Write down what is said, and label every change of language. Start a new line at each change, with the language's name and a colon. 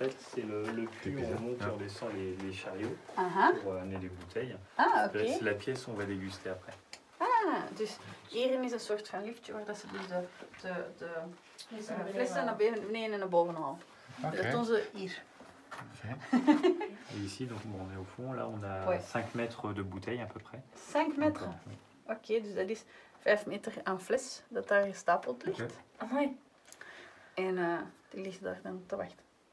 French: En fait, c'est le puits, on monte et on descend les chariots pour amener les bouteilles. C'est la pièce, on va déguster après.
Dutch: Dus hierin is een soort van liftje waar dat ze dus de flessen naar beneden en naar boven halen. Dat doen ze hier.
French: Et ici, donc, on est au fond, là on a 5 mètres de bouteille à peu près.
Dutch: 5 meter? Oké, dus dat is 5 meter aan fles dat daar gestapeld ligt. En die ligt daar dan te wachten.